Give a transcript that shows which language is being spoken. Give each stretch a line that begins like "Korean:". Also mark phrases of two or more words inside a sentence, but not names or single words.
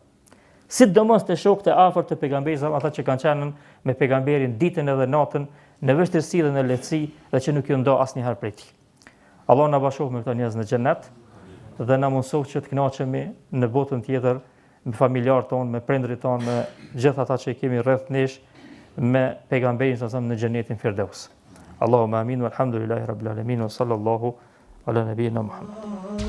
Albanian: Sidomos te shokët e afërt të pejgamberit, ata që kanë qenë me pejgamberin ditën edhe natën, në vështirësi dhe në lehtësi dhe që nuk ju ndo asnjëherë prej tij. Allah na bashkof me këto njerëz në xhenet dhe na mëson që të kënaqemi në botën tjetër me familjarët tonë, me prindërit tonë, me gjithë ata që i kemi rreth nesh, me pejgamberin sa në xhenetin Firdaus.
Arabic: اللهم آمين والحمد لله رب العالمين وصلى الله على نبينا محمد.